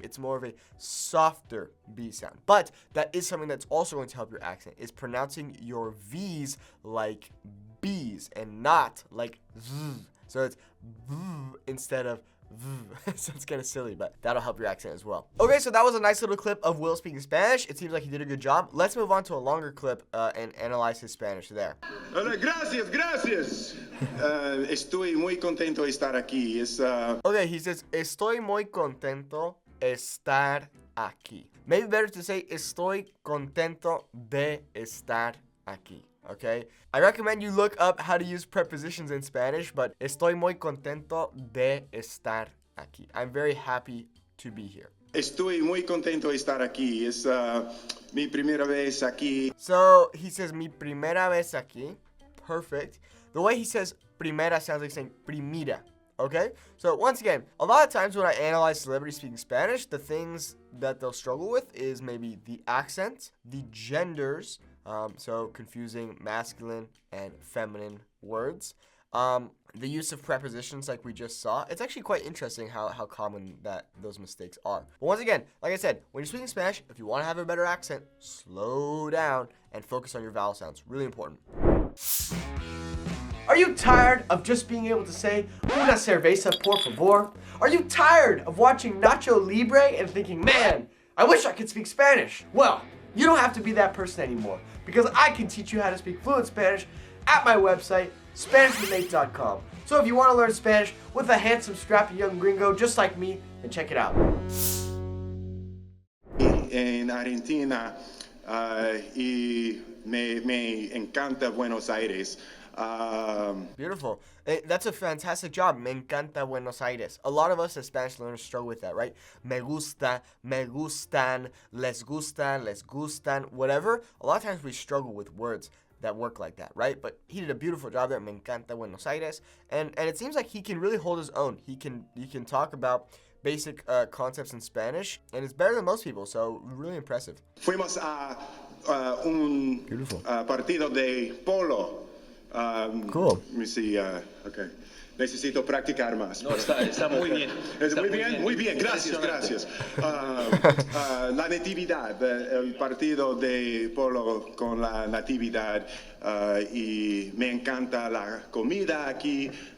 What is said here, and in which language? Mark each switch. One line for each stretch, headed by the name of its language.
English: It's more of a softer B sound. But that is something that's also going to help your accent, is pronouncing your V's like B's and not like Z. So it's V instead of so it's kind of silly, but that'll help your accent as well. Okay, so that was a nice little clip of Will speaking Spanish. It seems like he did a good job. Let's move on to a longer clip and analyze his Spanish there.
Spanish: Gracias, gracias. Estoy muy contento de estar aquí.
English: Okay, he says,
Spanish: estoy muy contento estar aquí.
English: Maybe better to say,
Spanish: estoy contento de estar aquí.
English: Okay, I recommend you look up how to use prepositions in Spanish, but
Spanish: estoy muy contento de estar aquí.
English: I'm very happy to be here.
Spanish: Estoy muy contento de estar aquí. Es mi primera vez aquí.
English: So he says
Spanish: mi primera vez aquí.
English: Perfect. The way he says primera sounds like saying primera. Okay? So once again, a lot of times when I analyze celebrities speaking Spanish, the things that they'll struggle with is maybe the accent, the genders, so confusing masculine and feminine words. the use of prepositions like we just saw, it's actually quite interesting how common those mistakes are. But once again, like I said, when you're speaking Spanish, if you want to have a better accent, slow down and focus on your vowel sounds. Really important. Are you tired of just being able to say,
Spanish: una cerveza, por favor?
English: Are you tired of watching Nacho Libre and thinking, man, I wish I could speak Spanish? Well, you don't have to be that person anymore, because I can teach you how to speak fluent Spanish at my website, SpanishWithNate.com. So if you want to learn Spanish with a handsome, scrappy young gringo just like me, then check it out.
Spanish: En Argentina y me encanta Buenos Aires.
English: Beautiful. That's a fantastic job.
Spanish: Me encanta Buenos Aires.
English: A lot of us as Spanish learners struggle with that, right?
Spanish: Me gusta, me gustan, les gustan,
English: whatever. A lot of times we struggle with words that work like that, right? But he did a beautiful job there.
Spanish: Me encanta Buenos Aires.
English: And it seems like he can really hold his own. He can talk about basic concepts in Spanish, and it's better than most people, so really impressive.
Spanish: Fuimos a un partido de polo.
English: Cool. Let me see. Okay.
Spanish: Necesito practicar más. No, está muy bien. Muy bien. Gracias. La natividad, el partido de polo con la natividad, y me encanta la comida aquí.